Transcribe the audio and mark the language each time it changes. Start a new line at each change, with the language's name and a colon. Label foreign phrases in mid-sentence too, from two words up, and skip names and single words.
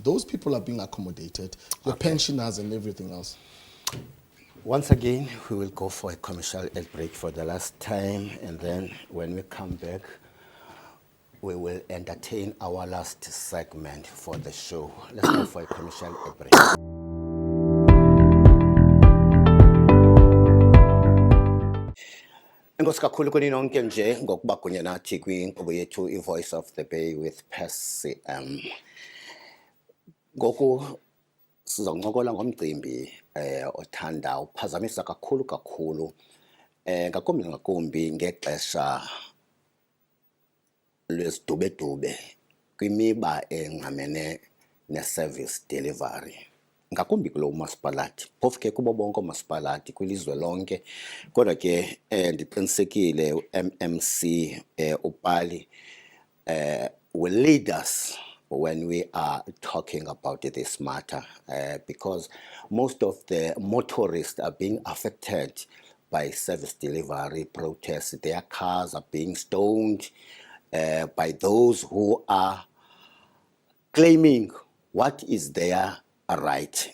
English: Those people are being accommodated, your pensioners and everything else. Once again, we will go for a commercial break for the last time, and then when we come back, we will entertain our last segment for the show. Let's go for a commercial break.
Xhosa: Inkosi kakhulu kuni nonke nje ngokuba kunye nathi kwinkqubo yethu iVoice of the Bay with Percy M. Ngoku sizoncokola ngomcimbi othanda uphazamisa kakhulu ngakumbi ngexesha lwezidubedube kwimiba engqamene ne-
English: service delivery.
Xhosa: Ngakumbi kulo masipalati, phofu ke kubo bonke omasipalati kwilizwe lonke, kodwa ke ndiqinisekile u-MMC uPali
English: will lead us when we are talking about this matter, because most of the motorists are being affected by service delivery protests. Their cars are being stoned by those who are claiming what is their right.